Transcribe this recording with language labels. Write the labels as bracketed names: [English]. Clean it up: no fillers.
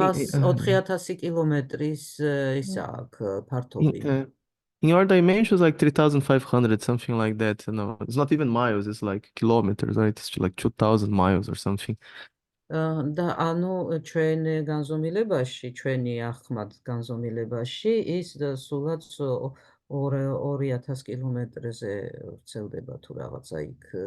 [Georgian] 4000 კილომეტრის ისა აქვს ფართობი. [English] In your dimension, it's like 3,500, something like that. No, it's not even miles, it's like kilometers, right? It's like 2,000 miles or something. [Georgian] და ანუ ჩვენ განზომილებაში, ჩვენი ახმად განზომილებაში ის სულაც 2000 კილომეტრზე ვრცელდება თუ რაღაცა იქ.